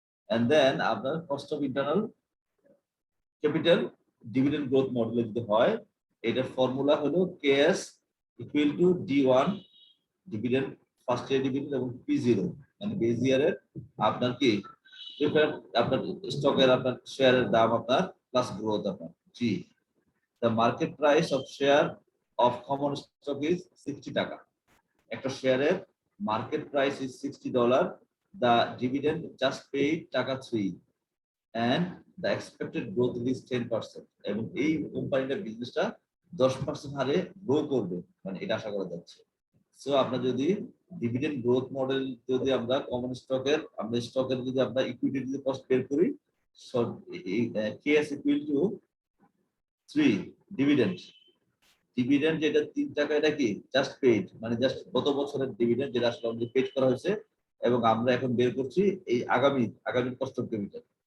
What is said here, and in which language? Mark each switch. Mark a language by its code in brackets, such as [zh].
[bn] And then আপনার cost of internal capital dividend growth model যদি হয়, এটার ফর্মুলা হলো KS equal to D1 dividend first year dividend এবং P0 মানে বেস ইয়ারের আপনার কি আপনার স্টকের আপনার শেয়ারের দাম আপনার প্লাস গ্রোথ আপনার G। [en] The market price of share of common stock is 60 taka. [bn] একটা শেয়ারের market price is $60, [en] the dividend just paid taka 3 and the expected growth is 10%, [bn] এবং এই কোম্পানিটার বিজনেসটা 10% হারে গ্রো করবে মানে এটা আশা করা যাচ্ছে। সো আপনার যদি ডিভিডেন্ড গ্রোথ মডেল যদি আমরা কমন স্টকের যদি আমরা ইকুইটি যদি কস্ট বের করি, so KS equal to 3 dividend যেটা 3 টাকা, এটা কি জাস্ট পেইড মানে জাস্ট গত বছরের ডিভিডেন্ড যেটা আসলে আমাদের পেড করা হয়েছে, এবং আমরা এখন বের করছি এই আগামী কস্ট অফ ক্যাপিটাল।